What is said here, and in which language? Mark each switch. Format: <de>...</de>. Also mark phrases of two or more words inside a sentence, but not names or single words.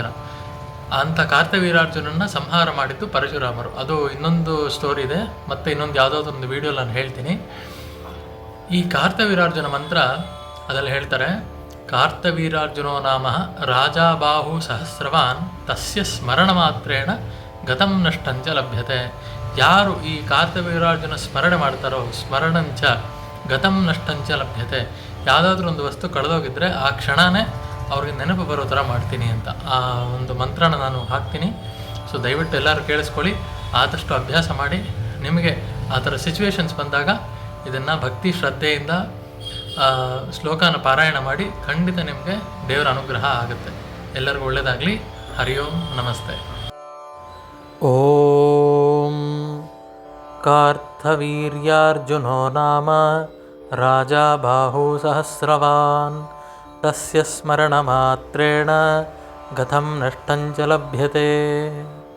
<kn>ಅಂಥ ಕಾರ್ತವೀರಾರ್ಜುನನ್ನು ಸಂಹಾರ ಮಾಡಿದ್ದು ಪರಶುರಾಮರು. ಅದು ಇನ್ನೊಂದು ಸ್ಟೋರಿ ಇದೆ, ಮತ್ತು ಇನ್ನೊಂದು ಯಾವುದಾದ್ರು ಒಂದು ವಿಡಿಯೋ ನಾನು ಹೇಳ್ತೀನಿ. ಈ ಕಾರ್ತವೀರಾರ್ಜುನ ಮಂತ್ರ ಅದರಲ್ಲಿ ಹೇಳ್ತಾರೆ,</kn> <sa>ಕಾರ್ತವೀರಾರ್ಜುನೋ ನಾಮ ರಾಜಾಬಾಹು ಸಹಸ್ರವಾನ್ ತಸ್ಯ ಸ್ಮರಣ ಮಾತ್ರೇಣ ಗತಂ ನಷ್ಟಂಚ ಲಭ್ಯತೆ.</sa> <kn>ಯಾರು ಈ ಕಾರ್ತವೀರಾರ್ಜುನ ಸ್ಮರಣೆ ಮಾಡ್ತಾರೋ</kn> <sa>ಸ್ಮರಣಂಚ ಗತಂ ನಷ್ಟಂಚ ಲಭ್ಯತೆ.</sa> <kn>ಯಾವುದಾದ್ರೂ ಒಂದು ವಸ್ತು ಕಳೆದೋಗಿದ್ರೆ ಆ ಕ್ಷಣನೇ ಅವ್ರಿಗೆ ನೆನಪು ಬರೋ ಥರ ಮಾಡ್ತೀನಿ ಅಂತ ಆ ಒಂದು ಮಂತ್ರನ ನಾನು ಹಾಕ್ತೀನಿ. ಸೊ ದಯವಿಟ್ಟು ಎಲ್ಲರೂ ಕೇಳಿಸ್ಕೊಳ್ಳಿ, ಆದಷ್ಟು ಅಭ್ಯಾಸ ಮಾಡಿ. ನಿಮಗೆ ಆ ಥರ ಸಿಚುವೇಶನ್ಸ್ ಬಂದಾಗ ಇದನ್ನು ಭಕ್ತಿ ಶ್ರದ್ಧೆಯಿಂದ ಶ್ಲೋಕನ ಪಾರಾಯಣ ಮಾಡಿ, ಖಂಡಿತ ನಿಮಗೆ ದೇವರ ಅನುಗ್ರಹ ಆಗುತ್ತೆ. ಎಲ್ಲರಿಗೂ ಒಳ್ಳೆಯದಾಗಲಿ. ಹರಿ ಓಂ. ನಮಸ್ತೆ.</kn> <sa>ಓಂ ಕಾರ್ತವೀರ್ಯಾರ್ಜುನೋ ನಾಮ ರಾಜಾ ಬಾಹು ಸಹಸ್ರವಾನ್ ತಸ್ಯ ಸ್ಮರಣ ಮಾತ್ರೇಣ ಗತಂ ನಷ್ಟಂಚ ಲಭ್ಯತೆ.</sa>